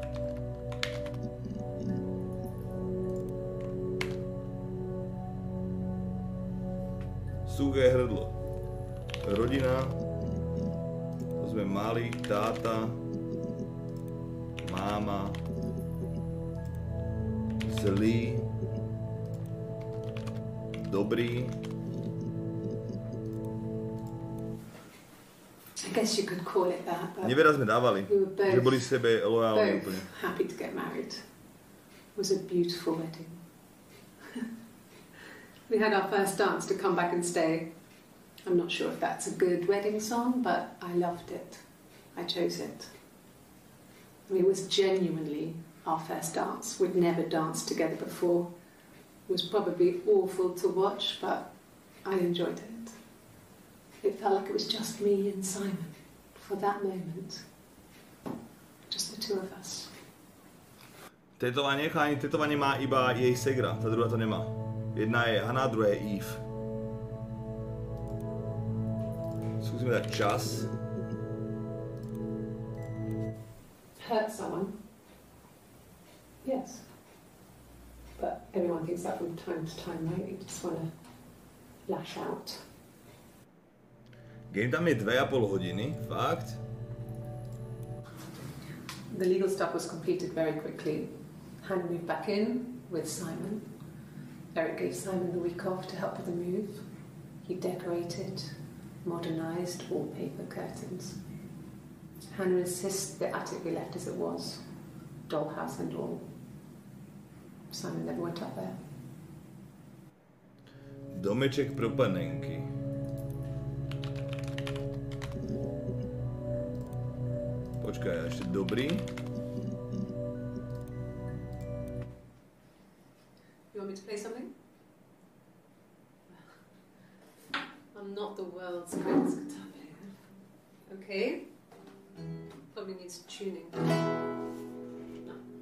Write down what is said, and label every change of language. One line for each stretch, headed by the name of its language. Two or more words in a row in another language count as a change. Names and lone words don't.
Slovak: Suché hrdlo. Rodina. To sme mali. Táta. Máma. Zlý. Dobrý.
English: I guess you could call it that, but
Slovak: Neveľa sme dávali,
English: we were
Slovak: že boli sebe lojálni
English: both
Slovak: úplne.
English: happy to get married. It was a beautiful wedding. We had our first dance to Come Back and Stay. I'm not sure if that's a good wedding song, but I loved it. I chose it. I mean, it was genuinely our first dance. We'd never danced together before. It was probably awful to watch, but I enjoyed it. It felt like it was just me and Simon for that moment. Just the two of us.
Slovak: Tetovanie, chalani, tetovanie má iba jej segra, tá druhá to nemá. Jedna je Hana, druhá je Eve. Skúsime dať čas.
English: Hurt someone? Yes. But everyone thinks that from time to time, right? You just want to lash out.
Slovak: Game tam je 2,5 hodiny, fakt.
English: The legal stuff was completed very quickly. Hannah moved back in with Simon. Eric gave Simon the week off to help with the move. He decorated, modernised wallpaper curtains. Hannah insists the attic be left as it was, dollhouse and all. Simon never went up there.
Czech: Domeček pro panenky.
Slovak: Počkaj, ešte dobrý.
English: You want me to play something? I'm not the world's greatest guitar player. Okay? Probably needs tuning. No.